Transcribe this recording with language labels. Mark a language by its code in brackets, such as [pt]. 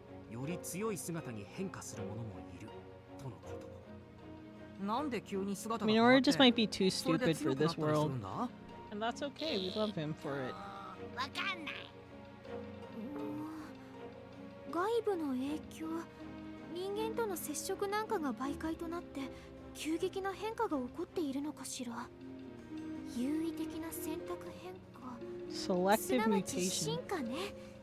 [ja] より強い姿に変化する者もいるとのこと。 [en] Minoru just might be too stupid for this world. And that's okay, we love him for it. [ja] わかんない。外部の影響、人間との接触なんかが媒介となって急激な変化が起こっているのかしら。優位的な選択変化、す [en] Selective [ja] なわち [en] mutation. [ja] 進化ね。